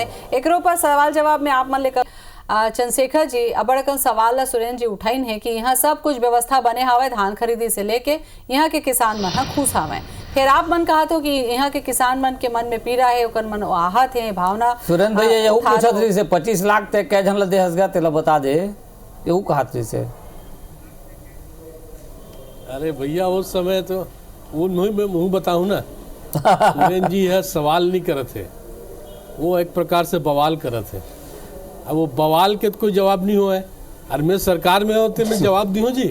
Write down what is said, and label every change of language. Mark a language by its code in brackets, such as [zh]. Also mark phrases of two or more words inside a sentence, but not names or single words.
[hne] एकरो पर सवाल जवाब में आप मन लेकर चंद्रशेखर जी अबड़ कन सवाल ला सुरेंद्र जी उठाइन है कि यहाँ सब कुछ व्यवस्था बने हवे, धान खरीदी से लेके यहाँ के किसान मन खुश हवे। फिर आप मन कहा तो कि यहाँ के किसान मन के मन में पीड़ा है, ओकर मन आहत है, भावना। सुरेंद्र भैया यहू पूछत रही से 25 लाख ते कै जन ला देहस गा तेला बता दे, यहू कहत रही से। अरे भैया उस समय तो वो मुँह बताऊँ ना सुरेंद्र जी यह सवाल नहीं करत है, वो एक प्रकार से बवाल करत है। अब वो बवाल के तो कोई जवाब नहीं हुआ है। और मैं सरकार में होते मैं जवाब दी हूँ जी।